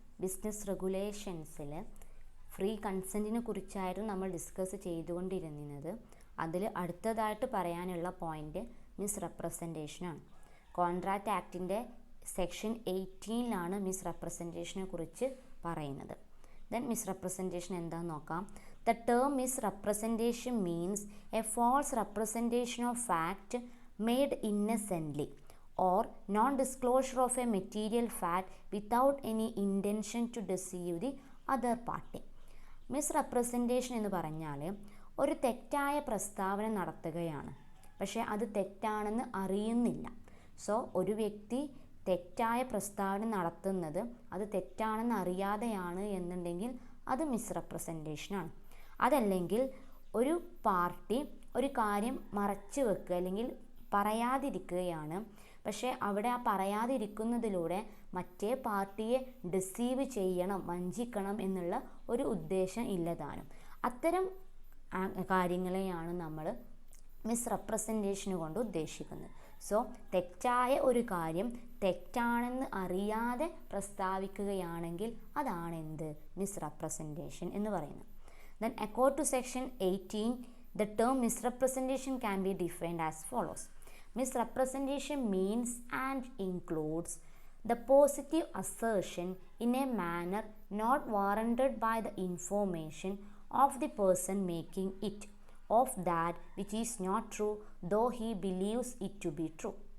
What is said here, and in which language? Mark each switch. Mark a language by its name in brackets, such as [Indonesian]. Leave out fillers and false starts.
[Malayalam] Business റെഗുലേഷൻസിൽ free കൺസെൻറ്റിനെ കുറിച്ചായിരുന്നു നമ്മൾ discuss ചെയ്തുകൊണ്ടിരുന്നത്. അതിൽ അടുത്തതായിട്ട് പറയാനുള്ള പോയിൻ്റ് മിസ്റെപ്രസെൻറ്റേഷനാണ്. കോൺട്രാക്റ്റ് ആക്ടിൻ്റെ സെക്ഷൻ 18 മിസ്റെപ്രസെൻറ്റേഷനെ കുറിച്ച് പറയുന്നത്. ദെൻ മിസ്റെപ്രസെൻറ്റേഷൻ എന്താണെന്ന് നോക്കാം. [English] The term misrepresentation means a false representation of fact made innocently or non-disclosure of a material fact without any intention to deceive the other party. [Malayalam] Misrepresentation എന്ന് പറഞ്ഞാൽ ഒരു തെറ്റായ പ്രസ്താവന നടത്തുകയാണ്, പക്ഷേ അത് തെറ്റാണെന്ന് അറിയുന്നില്ല. സോ ഒരു വ്യക്തി തെറ്റായ പ്രസ്താവന നടത്തുന്നത് അത് തെറ്റാണെന്ന് അറിയാതെയാണ് എന്നുണ്ടെങ്കിൽ അത് മിസ്റെപ്രസെൻറ്റേഷനാണ്. അതല്ലെങ്കിൽ ഒരു പാർട്ടി ഒരു കാര്യം മറച്ചു വെക്കുക അല്ലെങ്കിൽ പറയാതിരിക്കുകയാണ്, പക്ഷേ അവിടെ ആ പറയാതിരിക്കുന്നതിലൂടെ മറ്റേ പാർട്ടിയെ ഡിസീവ് ചെയ്യണം, വഞ്ചിക്കണം എന്നുള്ള ഒരു ഉദ്ദേശം ഇല്ലതാനും. അത്തരം കാര്യങ്ങളെയാണ് നമ്മൾ മിസ്റെപ്രസെൻറ്റേഷൻ കൊണ്ട് ഉദ്ദേശിക്കുന്നത്. സോ തെറ്റായ ഒരു കാര്യം തെറ്റാണെന്ന് അറിയാതെ പ്രസ്താവിക്കുകയാണെങ്കിൽ അതാണ് എന്ത് മിസ്റെപ്രസെൻറ്റേഷൻ എന്ന് പറയുന്നത്. [English] Then according to section 18 the term misrepresentation can be defined as follows. Misrepresentation means and includes the positive assertion in a manner not warranted by the information of the person making it of that which is not true though he believes it to be true.